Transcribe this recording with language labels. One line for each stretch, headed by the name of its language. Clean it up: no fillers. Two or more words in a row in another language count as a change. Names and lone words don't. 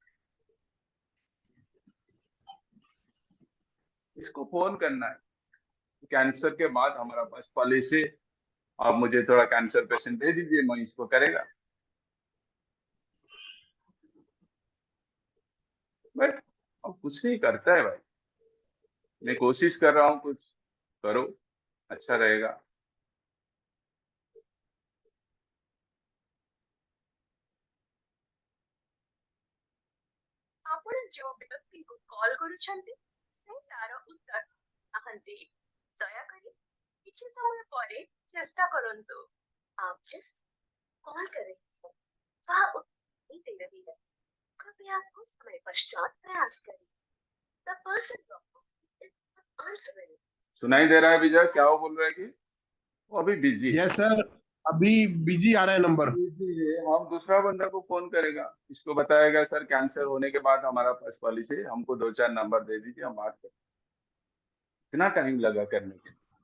Hindi: इसको फोन करना है, कैंसर के बाद हमारा पास पॉलिसी, आप मुझे थोड़ा
English: cancer patient
Hindi: दे दीजिए, मैं इसको करेगा। बट अब कुछ नहीं करता है भाई। मैं कोशिश कर रहा हूँ, कुछ करो, अच्छा रहेगा।
Odia: ଆପଣ ଯେଉଁ ବ୍ୟକ୍ତିଙ୍କୁ କଲ୍ କରୁଛନ୍ତି ସେ ତାର ଉତ୍ତର ନାହାନ୍ତି। ଦୟାକରି କିଛି ସମୟ ପରେ ଚେଷ୍ଟା କରନ୍ତୁ।
Hindi: आप जिस कॉल कर रहे हैं वह उत्तर नहीं दे रही है। कृपया कुछ समय पश्चात प्रयास करें।
English: The person is not answering।
Hindi: सुनाई दे रहा है विजय, क्या वो बोल रहा है कि वो अभी बिजी है?
English: yes sir,
Hindi: अभी बिजी आ रहा है नंबर। बिजी है, हम दूसरा बंदा को फोन करेगा, इसको बताएगा सर कैंसर होने के बाद हमारा पास पॉलिसी है, हमको 2-4 नंबर दे दीजिए, हम बात करें। इतना टाइम लगा करने के।